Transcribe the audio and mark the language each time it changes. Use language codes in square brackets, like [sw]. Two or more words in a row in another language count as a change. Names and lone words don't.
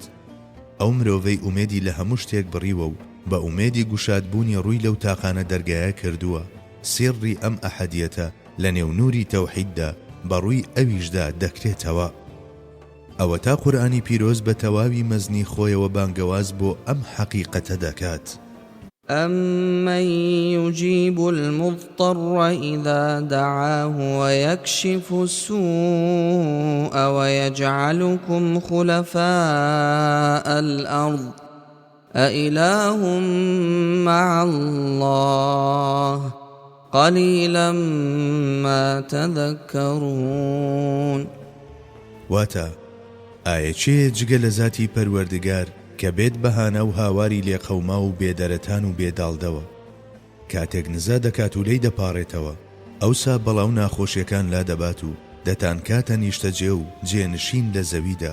[ckb] ئەو مرۆڤەی ئومێدی لە هەموو شتێک بڕیوە و بە ئومێدی گوشادبوونی ڕووی لەو تاقانە دەرگایە کردووە، سێڕی ئەم ئەحەدیەتە لە نێو نووری تەوحیددا بەڕووی ئەویشدا دەکرێتەوە. ئەوە تا قورئانی پیرۆز بە تەواوی مەزنی خۆیەوە بانگەواز بۆ ئەم حەقیقەتە دەکات. [ar] أَمَّن يُجِيبُ الْمُضْطَرَّ إِذَا دَعَاهُ وَيَكْشِفُ السُّوءَ وَيَجْعَلُكُمْ خُلَفَاءَ الْأَرْضِ أَإِلَٰهٌ مَّعَ اللَّهِ قَلِيلًا مَّا تَذَكَّرُونَ. [ckb] واتە ئایا جگە لە ذاتی پەروەردگار کە بێت بەهانە و هاواری لێقەوما و بێدەرەتان و بێداڵدەوە، کاتێک نزا دەکات و لێی دەپاڕێتەوە، ئەوسا بەڵاو ناخۆشیەکان لا دەبات و دەتان کاتە نیشتەجێ و جێنشین لە زەویدا.